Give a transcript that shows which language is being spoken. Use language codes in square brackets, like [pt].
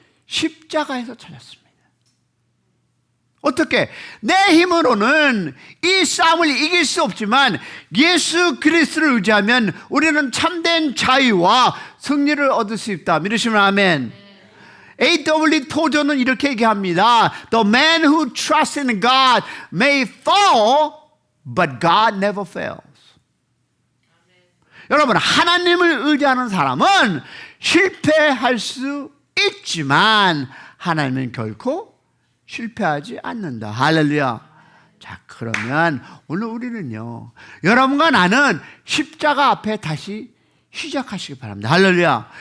[ko] 십자가에서 찾았습니다. 어떻게? 내 힘으로는 이 싸움을 이길 수 없지만 예수 그리스도를 의지하면 우리는 참된 자유와 승리를 얻을 수 있다. 믿으시면 아멘. A.W. 토저는 이렇게 얘기합니다. [en] The man who trusts in God may fall, but God never fails. [ko] 여러분, 하나님을 의지하는 사람은 실패할 수 있지만 하나님은 결코 실패하지 않는다. 할렐루야. 자, 그러면 오늘 우리는요, 여러분과 나는 십자가 앞에 다시 시작하시기 바랍니다. 할렐루야.